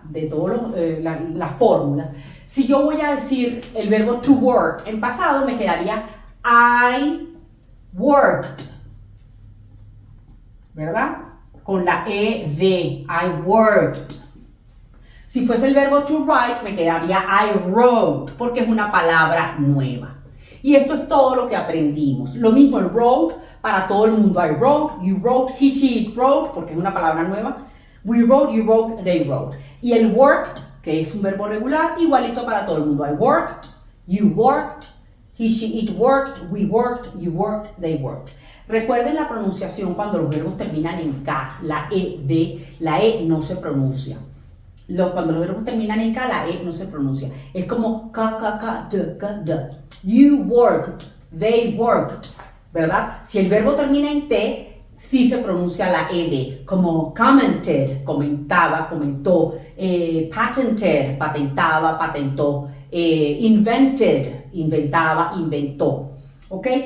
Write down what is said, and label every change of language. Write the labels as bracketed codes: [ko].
[es] De todas las fórmulas. Si yo voy a decir el verbo to work en pasado, me quedaría [en] I worked, [es] ¿verdad? Con la ed, [en] I worked. [es] Si fuese el verbo to write, me quedaría [en] I wrote, [es] porque es una palabra nueva. Y esto es todo lo que aprendimos. Lo mismo el wrote para todo el mundo. [en] I wrote, you wrote, he, she, it wrote, [es] porque es una palabra nueva. [en] We wrote, you wrote, they wrote. [es] Y el worked, que es un verbo regular, igualito para todo el mundo. [en] I worked, you worked, he, she, it worked, we worked, you worked, they worked. [es] Recuerden la pronunciación cuando los verbos terminan en K. La E no se pronuncia. Cuando los verbos terminan en K, la E no se pronuncia. Es como K, K, K, D, K, D. [en] You worked, they worked, ¿verdad? [es] Si el verbo termina en T, sí se pronuncia la ed, como commented, comentaba, comentó, patented, patentaba, patentó, invented, inventaba, inventó. ¿Ok?